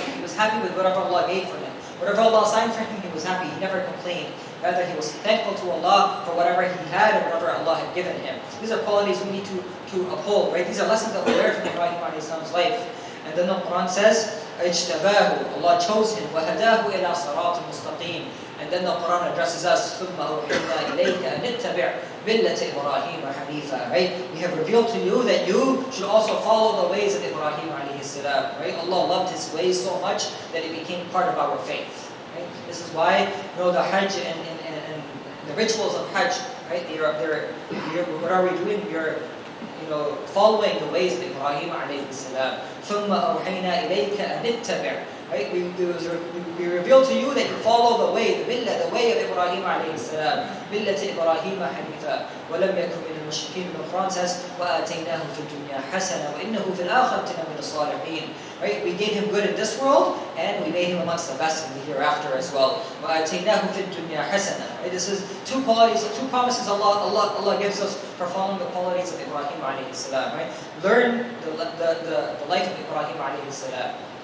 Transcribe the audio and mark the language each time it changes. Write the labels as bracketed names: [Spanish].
[English] He was happy with whatever Allah gave for him. Whatever Allah assigned for him, he was happy. He never complained. Rather, he was thankful to Allah for whatever he had and whatever Allah had given him. These are qualities we need to uphold, right? These are lessons that we learn from Ibrahim a.s.'s life. And then the Quran says, [Arabic] اجتباه. [English] Allah chose him. [Arabic] وهداه إلى صراط مستقيم. [English] And then the Quran addresses us, [Arabic] ثم أوحينا إليك أن اتبع ملة إبراهيم حنيفا. [English] Right? We have revealed to you that you should also follow the ways of Ibrahim a.s. Right? Allah loved his ways so much that it became part of our faith. Right? This is why the Hajj and the rituals of Hajj, right? What are we doing? We are following the ways of Ibrahim alayhi salam. [Arabic] ثُمَّ أَوْحَيْنَا إِلَيْكَ أَنِ اتَّبِعْ. [English] Right? We reveal to you that you follow the way, the way of Ibrahim alayhi salam. [Arabic] مِلَّةِ إِبْرَاهِيمَ حَنِيفًا وَلَمْ يَكُنْ مِنَ الْمُشْرِكِينَ. [English] The Quran says, [Arabic] وَآتَيْنَاهُ فِي الدُّنْيَا حَسَنًا وَإِنَّهُ فِي الْآخِرَةِ لَمِنَ الصَّالِحِينَ. [English] Right? We gave him good in this world, and we made him amongst the best in the hereafter as well. [Arabic] وَآتَيْنَاهُ فِي الدُّنْيا حَسَنًا. [English] Right? This is two qualities, two promises Allah gives us for following the qualities of Ibrahim alayhi salam. Right? Learn the life of Ibrahim alayhi salam.